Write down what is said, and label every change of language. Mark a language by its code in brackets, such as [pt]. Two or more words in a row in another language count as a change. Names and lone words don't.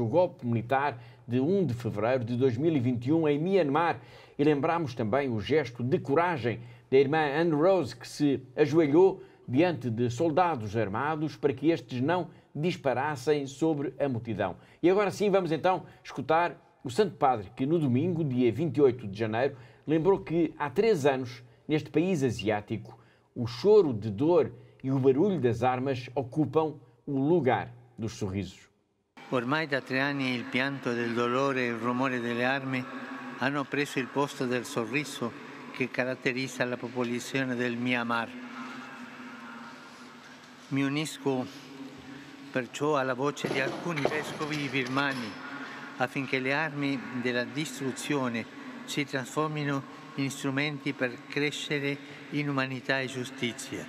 [pt] golpe militar de 1 de fevereiro de 2021 em Myanmar e lembramos também o gesto de coragem da irmã Anne Rose, que se ajoelhou diante de soldados armados para que estes não disparassem sobre a multidão. E agora sim vamos então escutar o Santo Padre, que no domingo, dia 28 de janeiro, lembrou que há 3 anos, neste país asiático, o choro de dor e o barulho das armas ocupam o lugar dos sorrisos. [it] Ormai da 3 anni il pianto del dolore e il rumore delle armi hanno preso il posto del sorriso che caratterizza la popolazione del Myanmar. Mi unisco perciò alla voce di alcuni vescovi birmani affinché le armi della distruzione si trasformino in strumenti per crescere in umanità e giustizia.